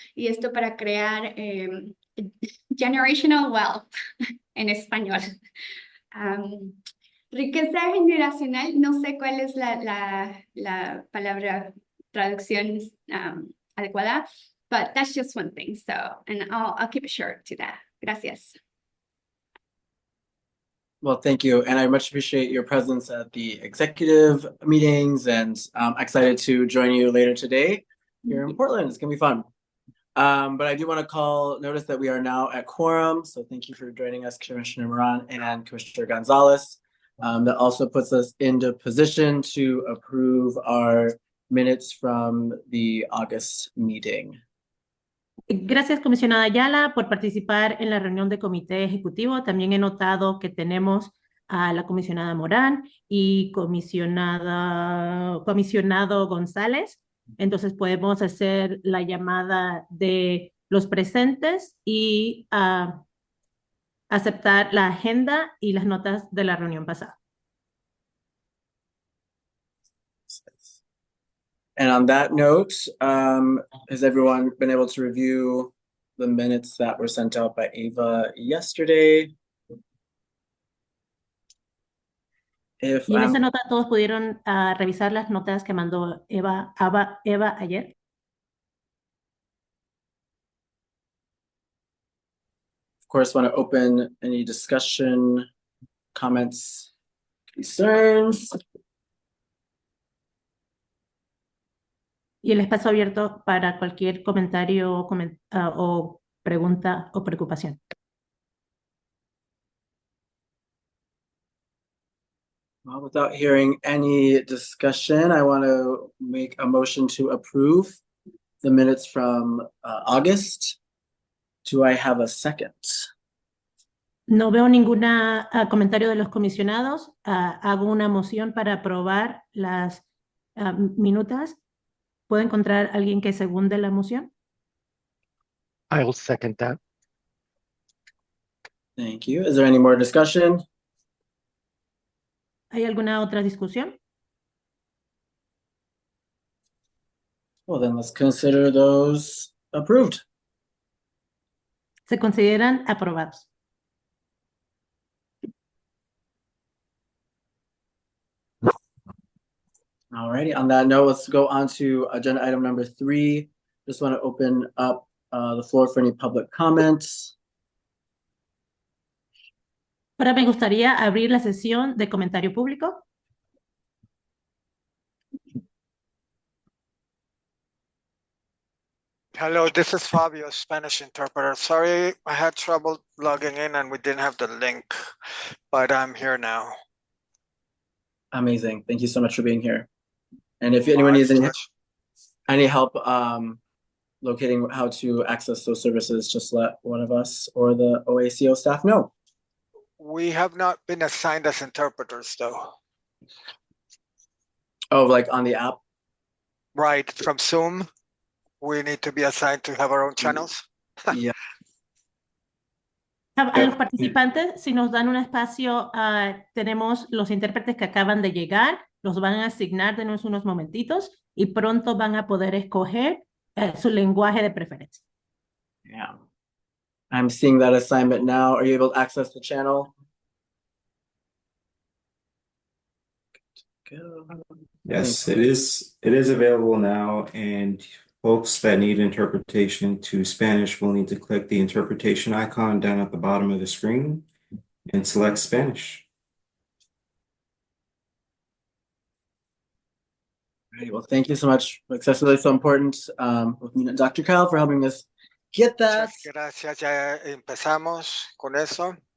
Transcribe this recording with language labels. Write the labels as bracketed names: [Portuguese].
[Spanish] Y esto para crear [English] generational wealth [Spanish] en español. Riqueza generacional, no sé cuál es la palabra traducción adecuada, [English] but that's just one thing. So, and I'll keep it short to that. [Spanish] Gracias. [English] Well, thank you. And I much appreciate your presence at the executive meetings, and I'm excited to join you later today here in Portland. It's gonna be fun. But I do want to notice that we are now at quorum. So thank you for joining us, Commissioner Moran and Commissioner Gonzalez. That also puts us into position to approve our minutes from the August meeting. [Spanish] Gracias, comisionada Ayala, por participar en la reunión de comité ejecutivo. También he notado que tenemos a la comisionada Morán y comisionado González. Entonces podemos hacer la llamada de los presentes y aceptar la agenda y las notas de la reunión pasada. [English] And on that note, has everyone been able to review the minutes that were sent out by Ava yesterday? [Spanish] Y en esa nota todos pudieron revisar las notas que mandó Eva ayer. [English] Of course, want to open any discussion, comments, concerns. [Spanish] Y el espacio abierto para cualquier comentario o pregunta o preocupación. [English] Well, without hearing any discussion, I want to make a motion to approve the minutes from August. Do I have a second? [Spanish] No veo ningún comentario de los comisionados. Hago una moción para aprobar las minutas. ¿Puedo encontrar a alguien que segunde la moción? [English] I will second that. Thank you. Is there any more discussion? [Spanish] ¿Hay alguna otra discusión? [English] Well, then let's consider those approved. [Spanish] Se consideran aprobados. [English] Alrighty, on that note, let's go on to agenda item number 3. Just want to open up the floor for any public comments. Ahora me gustaría abrir la sesión de comentario público. Hello, this is Fabio, Spanish interpreter. Sorry, I had trouble logging in and we didn't have the link, but I'm here now. Amazing. Thank you so much for being here. And if anyone needs any help locating how to access those services, just let one of us or the OACO staff know. We have not been assigned as interpreters though. Oh, like on the app? Right, from Zoom, we need to be assigned to have our own channels. Yeah. [Spanish] A los participantes, si nos dan un espacio, tenemos los intérpretes que acaban de llegar, los van a asignar, denos unos momentitos y pronto van a poder escoger su lenguaje de preferencia. [English] Yeah. I'm seeing that assignment now. Are you able to access the channel? Go. Yes, it is available now, and folks that need interpretation to Spanish will need to click the interpretation icon down at the bottom of the screen and select Spanish. Great. Well, thank you so much. Accessibility is so important. With me and Dr. Kyle for helping us get that. [Spanish] Muchas gracias, ya empezamos con eso.